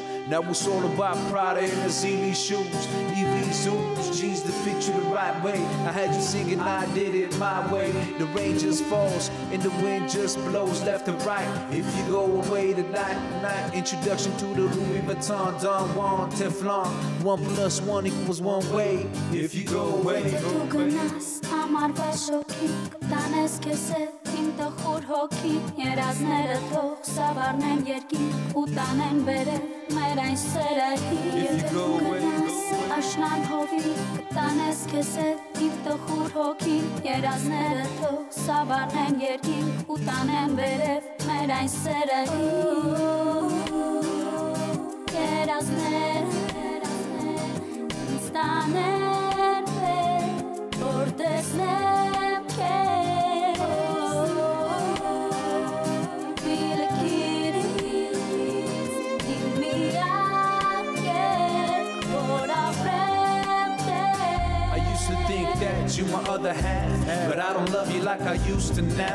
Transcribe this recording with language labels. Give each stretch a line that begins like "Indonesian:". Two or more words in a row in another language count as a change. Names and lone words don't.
English: Now it's all about Prada and the Zeely shoes, EV suits, jeans that fit you the right way. I had you singing, I did it my way. The rain just falls and the wind just blows left and right. If you go away tonight, introduction to the Louis Vuitton, Don Juan, Teflon. 1 + 1 = 1 way. If you go away,
Armenian: Մեր այն սերը աշնան հովի կտանես քեզ հետ իմ տխուր հոգին երազները թող սավառնեն երկին ու տանեն վերև մեր այն սերը երազները ինձ տանեն վեր որ տեսնեմ քեզ
English: you my other half, but I don't love you like I used to now.